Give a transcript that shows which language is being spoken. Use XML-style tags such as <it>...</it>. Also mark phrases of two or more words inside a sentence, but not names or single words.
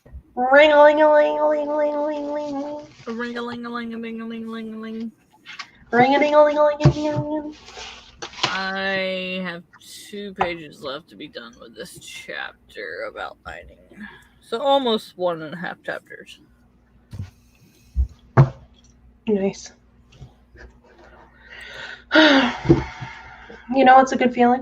<en>Ring-a-ling-a-ling-a-ling-a-ling-a-ling. Ring-a-ling-a-ling-a-ling-a-ling-a-ling. Ring-a-ding-a-ling-a-ling-a-ling. I have 2 pages left to be done with this chapter of outlining. So almost 1.5 chapters. Nice. You know what's a good feeling?</en>